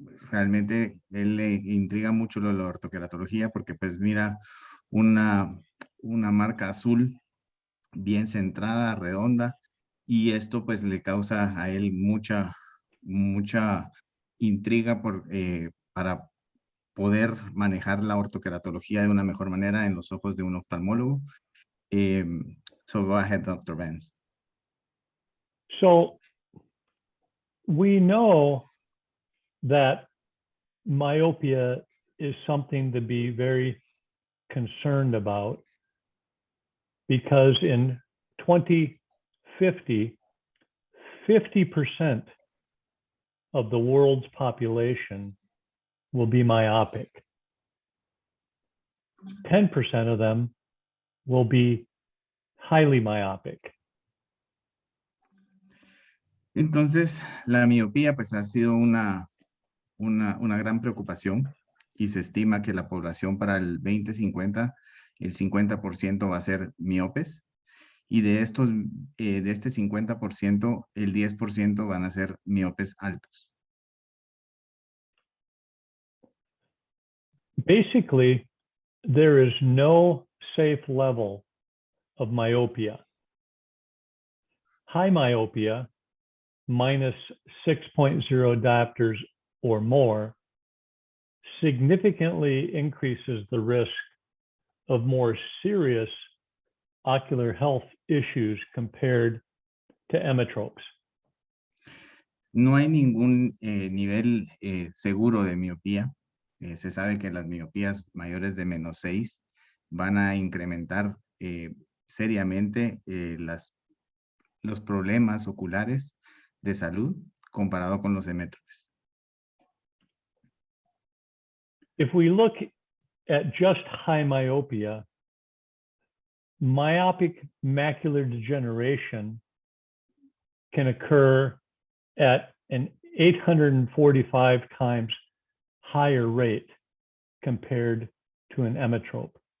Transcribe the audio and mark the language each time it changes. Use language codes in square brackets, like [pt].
[es] Realmente él le intriga mucho lo de la ortokeratología porque pues mira una marca azul bien centrada, redonda, y esto pues le causa a él mucha intriga para poder manejar la ortokeratología de una mejor manera en los ojos de un oftalmólogo. [en] So go ahead, Dr. Vance. So we know that myopia is something to be very concerned about because in 2050, 50% of the world's population will be myopic. 10% of them will be highly myopic. [es] Entonces, la miopía pues ha sido una gran preocupación y se estima que la población para el 2050, el 50% va a ser miopes y de este 50%, el 10% van a ser miopes altos. [en] Basically, there is no safe level of myopia. High myopia, minus 6.0 diopters or more significantly increases the risk of more serious ocular health issues compared to emmetropes. [es] No hay ningún nivel seguro de miopía. Se sabe que las miopías mayores de -6 van a incrementar seriamente los problemas oculares de salud comparado con los emmétropes. [en] If we look at just high myopia, myopic macular degeneration can occur at an 845 times higher rate compared to an emmetrope.